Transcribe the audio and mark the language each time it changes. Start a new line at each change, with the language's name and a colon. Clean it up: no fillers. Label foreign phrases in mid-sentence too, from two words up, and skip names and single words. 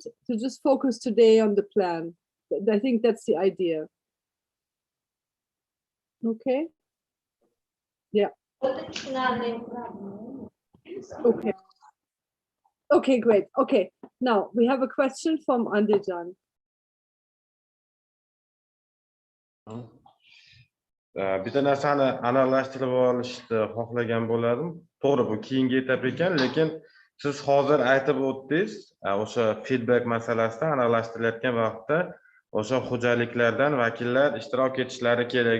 English: To just focus today on the plan. I think that's the idea. Okay? Yeah. Okay. Okay, great. Okay, now we have a question from Andejan.
Uzbek: Bitta narsani analashtirib olishni xohlagan bo'lardim. To'g'ri, bu keyingi etap ekan, lekin siz hozir aytib o'tdingiz, o'sha feedback masalasida analashtirilayotgan vaqtda o'sha xo'jaliklardan vakillar ishtirok etishlari kerak.